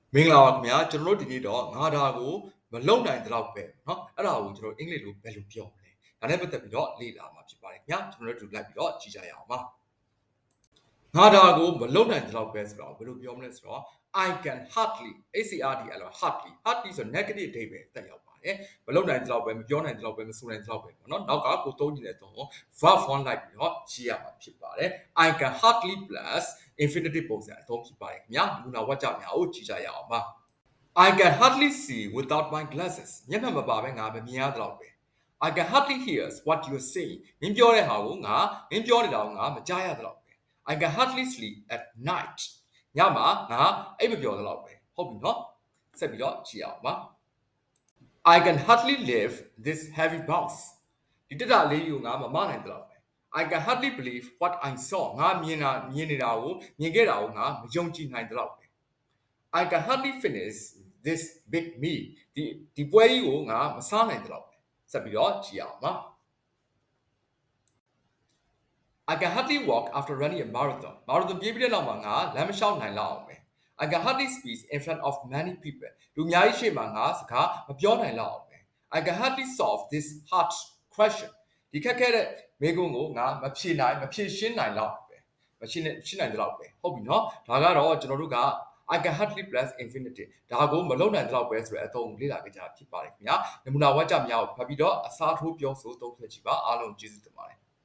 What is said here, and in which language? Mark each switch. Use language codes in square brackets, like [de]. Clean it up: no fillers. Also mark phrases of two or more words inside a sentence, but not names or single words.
[my] မင်္ဂလာပါခင်ဗျာကျွန်တော်တို့ဒီနေ့တော့ငါဒါကိုမလုံနိုင်တဲ့လောက်ပဲเนาะအဲ့ဒါကိုကျွန်တော်အင်္ဂလိပ်လိုဘယ်လိုပြောမလဲဒါနဲ့ပတ်သက်ပြီးတော့လေ့လာမှာဖြစ်ပါတယ်ခင်ဗျာကျွန်တော်တို့လိုက်ပြီးတော့ကြည့်ကြရအောင်ပါငါဒါကိုမလုံနိုင်တဲ့လောက်ပဲဆိုတော့ဘယ်လိုပြောမလဲဆိုတော့ [en] I can hardly hardly hardly [my] ဆို negative အဓိပ္ပာယ်တက်ရောက်ပါတယ်မလုံနိုင်တဲ့လောက်ပဲမပြောနိုင်တဲ့လောက်ပဲမဆိုနိုင်တဲ့လောက်ပဲပေါ့နော်နောက်ကကိုသုံးကြည့်တဲ့တော့ [en] verb form [my] လိုက်ပြီးတော့ရေးရမှာဖြစ်ပါတယ် [en] I can hardly plus infinitive [my] ပုံစံ အသုံးဖြစ်ပါတယ်ခင်ဗျာဒီနာဝတ်ကြများကိုကြည့်ကြရအောင်ပါ [en] I can hardly see without my glasses [my] မျက်မှန်မပါပဲငါမမြင်ရတဲ့လောက်ပဲ [en] I can hardly hear what you say [my] မင်းပြောတဲ့ဟာကိုငါမင်းပြောနေတာကိုငါမကြားရတဲ့လောက်ပဲ [en] I can hardly sleep at [my] night ညမှာငါအိပ်မပျော်တဲ့လောက်ပဲဟုတ်ပြီနော်ဆက်ပြီးတော့ကြည့်အောင်ပါ [en] I can hardly lift this heavy bus [my] ဒီတက်တာလေးကိုငါမမနိုင်တဲ့လောက်ပဲ [en] I can hardly believe what I saw [my] ငါမြင်နေတာကိုမြင်ခဲ့တာကိုငါမယုံကြည်နိုင်တဲ့လောက်ပဲ [en] I can hardly finish this big meal [my] ဒီပွဲကြီးကိုငါမစားနိုင်တဲ့လောက်ပဲဆက်ပြီးတော့ကြည့်အောင်ပါ [en] I can hardly walk after running a marathon [my] ပြေးပြီးတဲ့နောက်မှာငါလမ်းမလျှောက်နိုင်လောက်အောင်ပဲ [en] I can hardly speak in front of many people [my] လူအများကြီးရှေ့မှာငါစကားမပြောနိုင်လောက်အောင်ပဲ [en] I can hardly solve this hard question [my] ဒီခက်ခဲတဲ့မေးခွန်းကိုငါမဖြေရှင်းနိုင်လောက်ပဲမရှင်းနိုင်တဲ့လောက်ပဲဟုတ်ပြီနော်ဒါကတော့ကျွန်တော်တို့က [en] I can hardly plus infinitive [my] ဒါကိုမလုံနိုင်တဲ့လောက်ပဲဆိုတဲ့အသုံးလေ့လာကြတာဖြစ်ပါတယ်ခင်ဗျာနမူနာဝါကျများကိုဖတ်ပြီးတော့အစားထိုးပြောဆိုသုံးဆွဲကြည့်ပါအားလုံးကျေးဇူးတင်ပါတယ်